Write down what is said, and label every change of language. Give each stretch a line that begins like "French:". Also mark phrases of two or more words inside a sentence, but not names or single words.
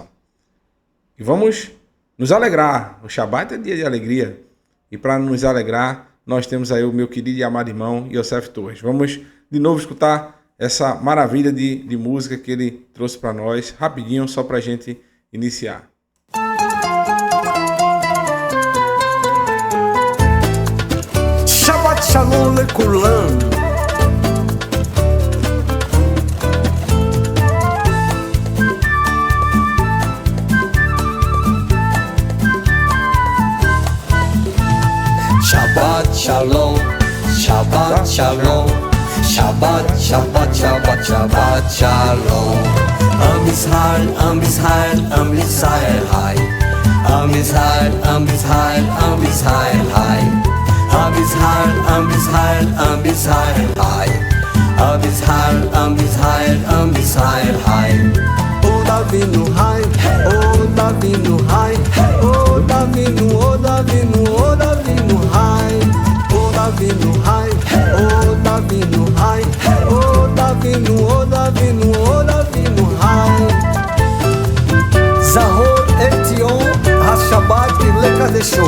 Portuguese: E vamos nos alegrar. O Shabat é dia de alegria. E para nos alegrar, nós temos aí o meu querido e amado irmão Yosef Torres. Vamos de novo escutar essa maravilha de música que ele trouxe para nós, rapidinho, só para a gente iniciar.
Hebrew: שבת שלום לכולם. שבת שלום, שבת שלום, שבת, שבת, שבת, שבת שלום. עם ישראל, עם ישראל, עם ישראל חי. עם ישראל, עם ישראל, עם ישראל חי. עם ישראל, עם ישראל, עם ישראל חי. עם ישראל, עם ישראל, עם ישראל חי. עוד אבינו חי, עוד אבינו חי, עוד אבינו, עוד אבינו, עוד אבינו חי. עוד אבינו חי, עוד אבינו חי, עוד אבינו, עוד אבינו, עוד אבינו חי. זכור את יום השבת לקדשו.